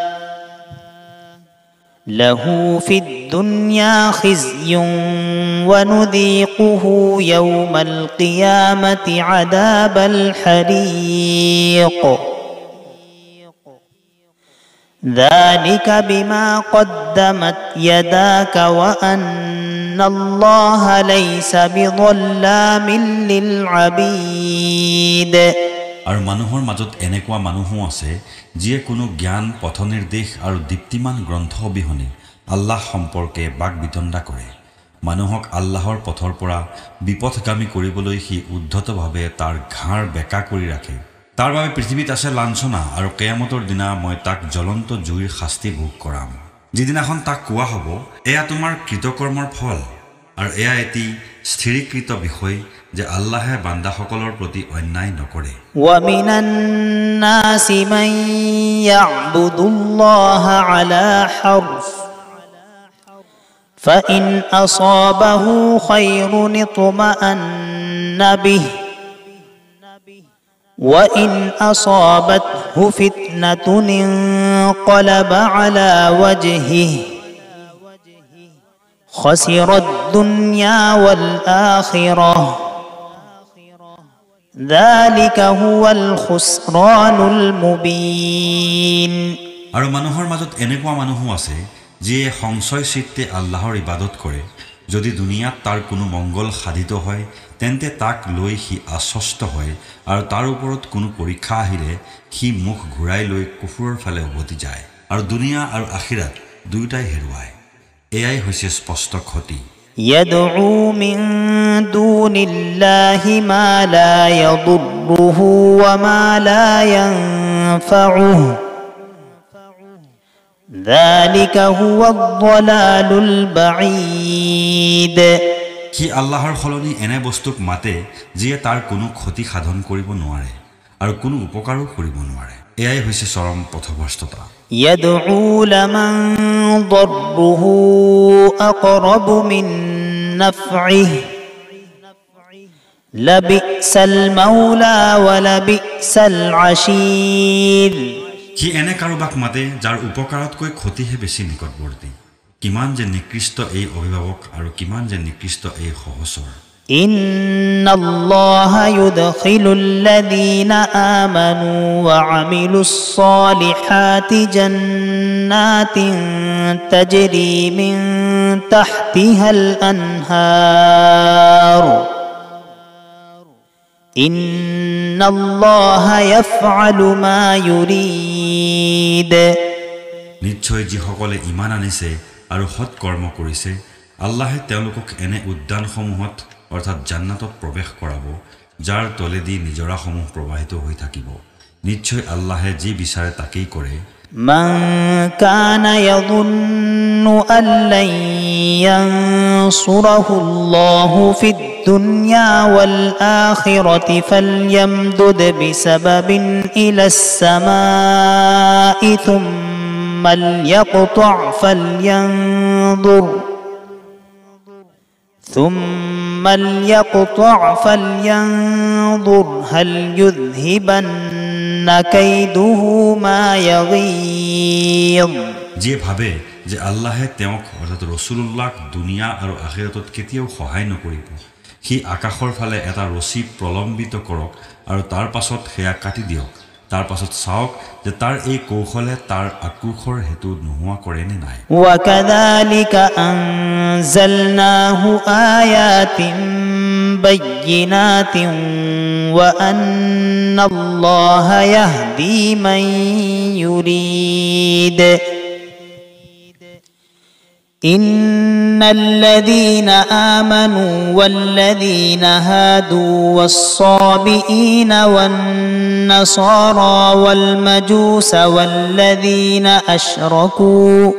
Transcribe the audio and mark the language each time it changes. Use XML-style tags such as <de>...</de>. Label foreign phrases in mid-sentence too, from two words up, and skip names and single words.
<ar>له في الدنيا خزي ونذيقه يوم القيامة عذاب الحريق ذلك بما قدمت يداك وأن الله ليس بظلام للعبيد</ar> <as>আৰু মানুহৰ মাজত এনেকুৱা মানুহো আছে যিয়ে কোনো জ্ঞান পথনিৰ্দেশ আৰু দীপ্তিমান গ্ৰন্থ অবিহনে আল্লাহ সম্পৰ্কে বাকবিতণ্ডা কৰে মানুহক আল্লাহৰ পথৰ পৰা বিপথগামী কৰিবলৈ সি উদ্ধতভাৱে তাৰ ঘাৰ বেকা কৰি ৰাখে তাৰ বাবে পৃথিৱীত আছে লাঞ্ছনা আৰু কিয়ামতৰ দিনা মই তাক জ্বলন্ত জুইৰ শাস্তি ভোগ কৰাম যিদিনাখন তাক কোৱা হ'ব এয়া তোমাৰ কৃতকৰ্মৰ ফল আৰু এয়া এটি স্থিৰীকৃত বিষয় যে আল্লাহে বান্দাসকলৰ প্ৰতি অন্যায় নকৰে</as> <ar>ومن الناس من يعبد الله على حرف فإن أصابه خير اطمأن به وإن أصابته فتنة انقلب على وجهه خسر الدنيا والآخرة ذلك هو الخسران المبين</ar> <as>আৰু মানুহৰ মাজত এনেকুৱা মানুহো আছে যিয়ে সংশয় চিত্তে আল্লাহৰ ইবাদত কৰে যদি দুনিয়াত তাৰ কোনো মংগল সাধিত হয় তেন্তে তাক লৈ সি আশ্বস্ত হয় আৰু তাৰ ওপৰত কোনো পৰীক্ষা আহিলে সি মুখ ঘূৰাই লৈ কুফুৰৰ ফালে উভতি যায় আৰু দুনিয়া আৰু আখিৰাত দুয়োটাই হেৰুৱায় এয়াই হৈছে স্পষ্ট ক্ষতি</as> <ar>يدعو من دون الله ما لا يضره وما لا ينفعه ذلك هو الضلال البعيد</ar> <as>কি আল্লাহৰ খলনি এনে বস্তুক মাতে যিয়ে তাৰ কোনো ক্ষতি সাধন কৰিব নোৱাৰে আৰু কোনো উপকাৰো কৰিব নোৱাৰে এয়াই হৈছে চৰম পথভ্ৰষ্টতা</as> <ar>يدعو لمن ضره أقرب من نفعه لبئس المولى ولبئس العشير</ar> <as>কি এনে কাৰোবাক মাতে যাৰ উপকাৰতকৈ ক্ষতিহে বেছি নিকটৱৰ্তী কিমান যে নিকৃষ্ট এই অভিভাৱক আৰু কিমান যে নিকৃষ্ট এই সহচৰ</as> <ar>إن الله يدخل الذين آمنوا وعملوا الصالحات جنات تجري من تحتها الأنهار إن الله يفعل ما يريد</ar> <as>নিশ্চয় যিসকলে ইমান আনিছে আৰু সৎ কৰ্ম কৰিছে আল্লাহে তেওঁলোকক এনে উদ্যানসমূহত অৰ্থাৎ জান্নাতত প্ৰৱেশ কৰাব যাৰ তলেদি নিজৰাসমূহ প্ৰবাহিত হৈ থাকিব নিশ্চয় আল্লাহে যি বিচাৰে তাকেই কৰে</as> <ar>من كان يظن أن لن ينصره الله في الدنيا والآخرة فليمدد بسبب إلى السماء ثم ليقطع فلينظر هل يذهبن كيده ما يغيظ</ar> <as>যে ভাবে যে আল্লাহে তেওঁক অৰ্থাৎ ৰাসূলুল্লাহক দুনিয়া আৰু আখিৰাতত কেতিয়াও সহায় নকৰিব সি আকাশৰ ফালে এটা ৰছী প্ৰলম্বিত কৰক আৰু তাৰ পাছত সেয়া কাটি দিয়ক তাৰ পাছত চাওক যে তাৰ এই কৌশলে তাৰ আক্ৰোশৰ হেতু নোহোৱা কৰে নে নাই</as> <ar>وكذلك أنزلناه آيات بينات وأن الله يهدي من يريد إن الذين آمنوا والذين هادوا والصابئين والنصارى والمجوس والذين أشركوا</ar>